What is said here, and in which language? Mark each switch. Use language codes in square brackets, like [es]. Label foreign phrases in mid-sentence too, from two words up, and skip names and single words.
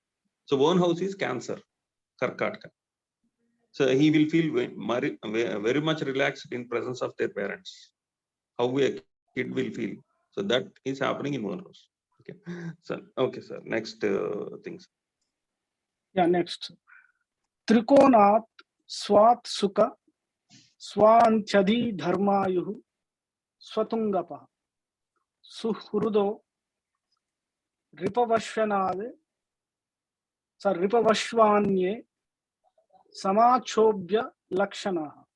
[en] So one house is Cancer, Karkataka. So he will feel very much relaxed in presence of their parents. How a kid will feel. So that is happening in one house. Okay. So okay, sir. Next things. Yeah, next. [sa] Trikonat Swat Sukha Swanchadi Dharmayuhu Swatungapa Suhrudo Ripavashvanade Ripavashvanye Samachobya Lakshana.